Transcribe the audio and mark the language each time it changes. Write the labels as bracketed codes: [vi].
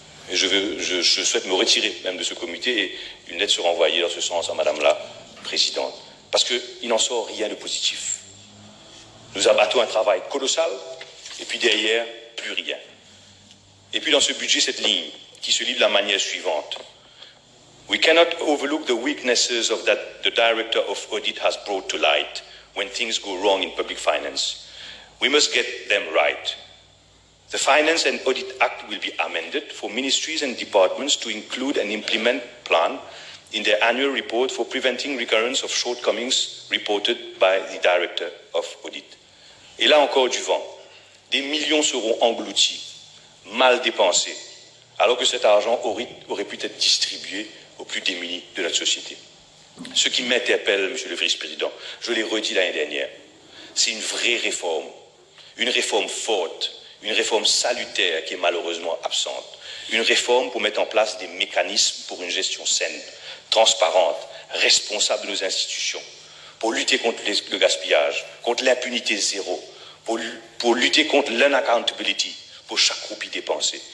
[fr] Et je souhaite me retirer même de ce comité et une lettre sera envoyée dans ce sens à Madame la Présidente. Parce qu'il n'en sort rien de positif. Nous abattons un travail colossal et puis derrière, plus rien. Et puis dans ce budget, cette ligne qui se lit de la manière suivante. [en] We cannot overlook the weaknesses of that the Director of Audit has brought to light when things go wrong in public finance. We must get them right. The Finance and Audit Act will be amended for ministries and departments to include an implement plan in their annual report for preventing recurrence of shortcomings reported by the Director of Audit. [fr] Et là encore du vent. Des millions seront engloutis, mal dépensés, alors que cet argent aurait pu être distribué aux plus démunis de notre société. Ce qui m'interpelle, Monsieur le Vice-président, je l'ai redit l'année dernière, c'est une vraie réforme, une réforme forte, une réforme salutaire qui est malheureusement absente, une réforme pour mettre en place des mécanismes pour une gestion saine, transparente, responsable de nos institutions, pour lutter contre le gaspillage, contre l'impunité zéro, pour lutter contre l'unaccountability, pour chaque roupie dépensée.